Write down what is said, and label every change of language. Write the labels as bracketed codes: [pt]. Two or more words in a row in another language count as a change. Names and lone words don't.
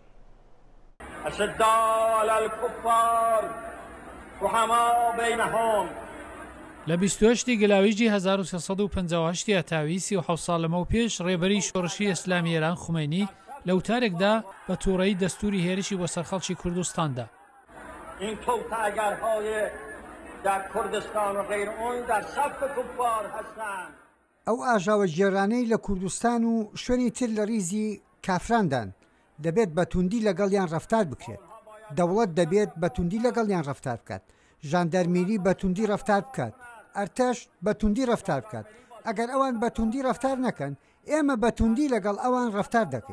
[ckb] لە 28 گەلاویجی 1358 تاوی 37 ساڵ لەمە و پێش ڕێبەری شۆڕشی ئیسلامی ئێران خومینی لە وتارێکدا بە تووڕەیی دەستوری هێرشی بۆ سەرخەڵکی کوردستاندا. [fa] این توطئه‌گرهای در کردستان و غیر اون در صف کفار هستند. [ckb] ئەو ئاژاوە جێرانەی لە کوردستان و شوێنی تر لە ریزی کافراندان دەبێت بەتوندی لەگەڵیان ڕەفتار بکرێت. دەوڵەت دەبێت بەتوندی لەگەڵیان ڕەفتار بکات. ژاندەرمیری بەتوندی ڕەفتار بکات. ئەرتەش بەتوندی ڕەفتار بکات. ئەگەر ئەوان بەتوندی ڕەفتار نەکەن، ئێمە بەتوندی لەگەڵ ئەوان ڕەفتار دەکەین.